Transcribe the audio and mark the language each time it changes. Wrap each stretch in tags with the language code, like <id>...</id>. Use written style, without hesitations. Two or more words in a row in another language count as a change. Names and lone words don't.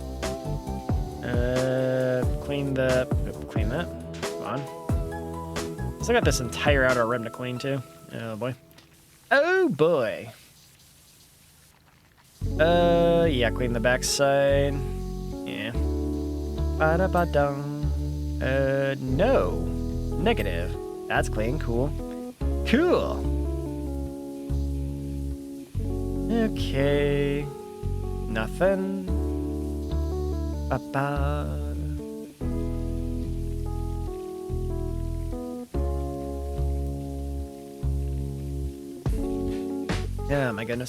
<en>Clean that, come on. Still got this entire outer rim to clean too. Oh boy. Oh boy. Yeah, clean the backside. Yeah. Ba-da-ba-dum. No. Negative. That's clean. Cool. Cool. Okay. Nothing. Ba-ba. Oh my goodness.</en>